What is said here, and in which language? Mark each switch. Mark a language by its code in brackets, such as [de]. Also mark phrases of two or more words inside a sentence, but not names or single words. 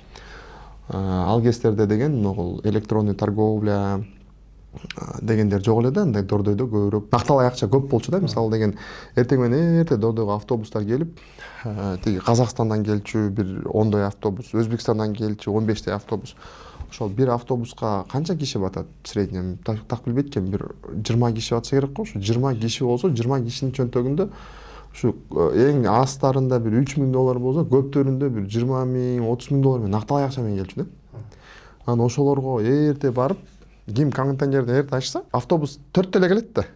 [ky] Ал кездерде деген могул [ru] электронный торговля [ky] дегендер жок эле да, андай Дордойдо көбүрөөк накталай акча көп болчу да. Мисалы деген эртең менен эрте Дордойго автобустар келип, тиги Казакстандан келчү бир 10 автобус, Өзбекстандан келчү 15 автобус. Ошол бир автобуска канча киши батат [ru] в среднем? [ky] Так билбейт экен, бир 20 киши батса керек го. Ушу 20 киши болсо, 20 кишинин чөнтөгүндө ушу эң астарында бир 3000 доллар болсо, көптөрүндө бир 20 000, 30 000 доллар накталай акча менен келчү да. Анан ошолорго эрте барып ким кондиционерди эрте ачса, автобус 4 эле келет да.